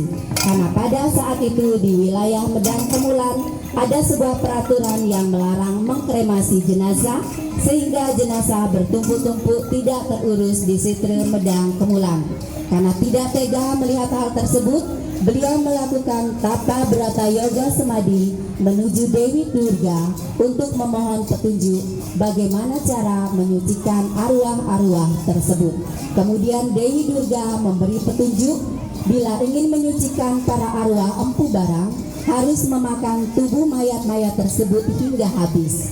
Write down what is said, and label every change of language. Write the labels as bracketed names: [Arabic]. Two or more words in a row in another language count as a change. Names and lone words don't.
[Indonesian] Karena pada saat itu di wilayah Medang Kemulan ada sebuah peraturan yang melarang mengkremasi jenazah, sehingga jenazah bertumpuk-tumpuk tidak terurus di Sitre Medang Kemulan. Karena tidak tega melihat hal tersebut, beliau melakukan tata berata yoga semadi menuju Dewi Durga untuk memohon petunjuk bagaimana cara menyucikan arwah-arwah tersebut. Kemudian Dewi Durga memberi petunjuk, bila ingin menyucikan para arwah Empu Barang, harus memakan tubuh mayat-mayat tersebut hingga habis.